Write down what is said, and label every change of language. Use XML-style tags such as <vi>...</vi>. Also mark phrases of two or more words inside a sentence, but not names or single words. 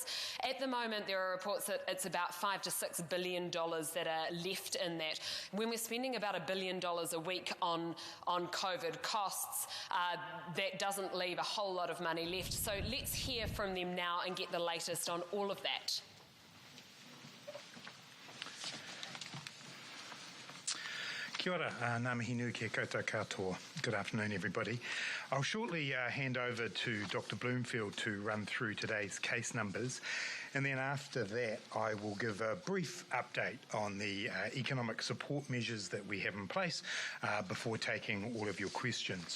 <en>At the moment, there are reports that it's about $5 to $6 billion that are left in that. When we're spending about $1 billion a week on COVID costs, that doesn't leave a whole lot of money left. So let's hear from them now and get the latest on all of that.</en> <mi>Kia ora, ngā mihi nui kia koutou katoa.</mi> <en>Good afternoon, everybody. I'll shortly hand over to Dr. Bloomfield to run through today's case numbers, and then after that I will give a brief update on the economic support measures that we have in place before taking all of your questions.</en>